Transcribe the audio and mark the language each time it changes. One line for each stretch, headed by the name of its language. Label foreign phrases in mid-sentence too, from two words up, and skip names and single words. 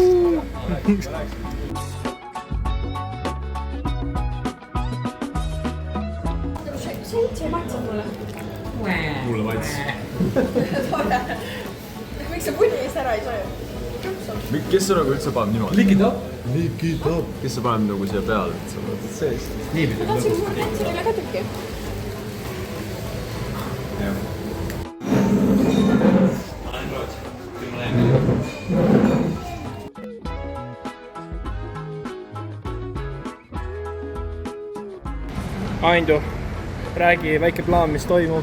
Estonian: See maitsab mulle. Mulle maits. Miks see puni eest ära ei saa? Kes see nagu üldse paneb niimoodi?
English: Lick it up!
Estonian: Kes see paneb nagu siia peale? Sees. Ma tahtsin üle ka tükki. Jah. Aindu, räägi väike plaan, mis toimub.